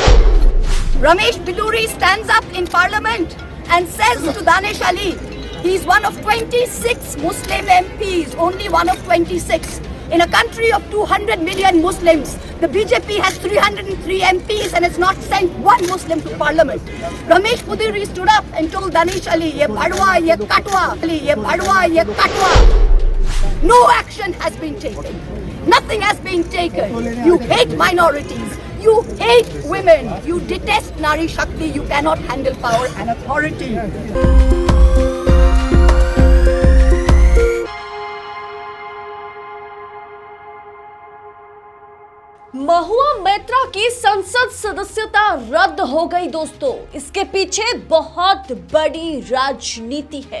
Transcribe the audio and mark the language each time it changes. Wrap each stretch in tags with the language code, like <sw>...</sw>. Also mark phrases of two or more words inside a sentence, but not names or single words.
<en>Ramesh Biduri stands up in Parliament and says to Danish Ali, he's one of 26 Muslim MPs, only one of 26. In a country of 200 million Muslims, the BJP has 303 MPs and has not sent one Muslim to Parliament. Ramesh Biduri stood up and told Danish Ali,</en> <hi>ये भड़वा, ये कटवा, ये भड़वा, ये कटवा.</hi> <en>No action has been taken. Nothing has been taken. You hate minorities. You hate women. You detest</en> <hi>नारी शक्ति.</hi> <en>You cannot handle power and authority.</en> <hi>महुआ मैत्रा की संसद सदस्यता रद्द हो गई दोस्तों। इसके पीछे बहुत बड़ी राजनीति है।</hi>